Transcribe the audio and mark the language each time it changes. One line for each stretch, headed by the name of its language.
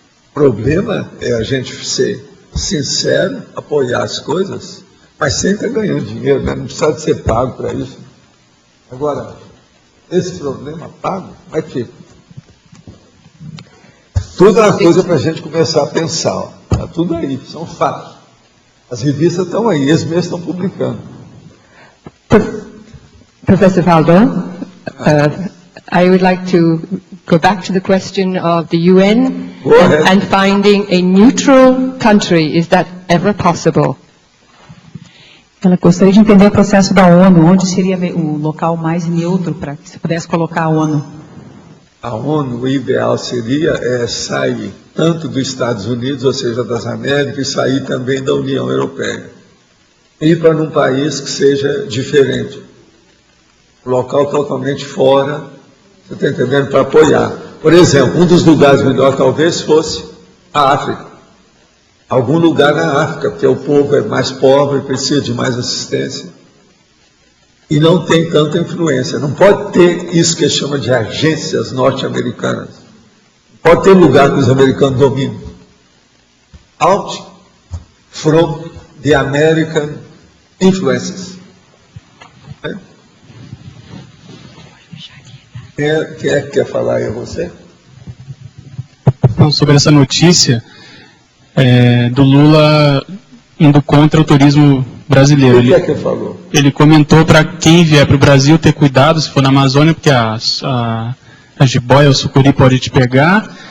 Portuguese: O problema é a gente ser sincero, apoiar as coisas, mas sem estar ganhando dinheiro, né? Não precisa de ser pago para isso. Agora, esse problema pago vai ter. Tudo é uma coisa para a gente começar a pensar. Está tudo aí, são fatos. As revistas estão aí, eles mesmos estão publicando.
English: Professor Valdo, I would like to go back to the question of the UN and finding a neutral country. Is that ever possible?
Portuguese: Ela gostaria de entender o processo da ONU, onde seria o local mais neutro para que se pudesse colocar a ONU. A ONU, o ideal seria sair tanto dos Estados Unidos, ou seja, das Américas, e sair também da União Europeia. Ir para um país que seja diferente. Um local totalmente fora, você está entendendo, para apoiar. Por exemplo, um dos lugares melhores talvez fosse a África. Algum lugar na África, porque o povo é mais pobre, precisa de mais assistência. E não tem tanta influência. Não pode ter isso que chama de agências norte-americanas. Pode ter lugar que os americanos dominam.
English: Out from the American influences.
Portuguese: Quem é que quer falar aí a você? Então, sobre essa notícia do Lula indo contra o turismo brasileiro. O que é que ele falou? Ele comentou para quem vier para o Brasil ter cuidado se for na Amazônia, porque a jiboia, o sucuri pode te pegar.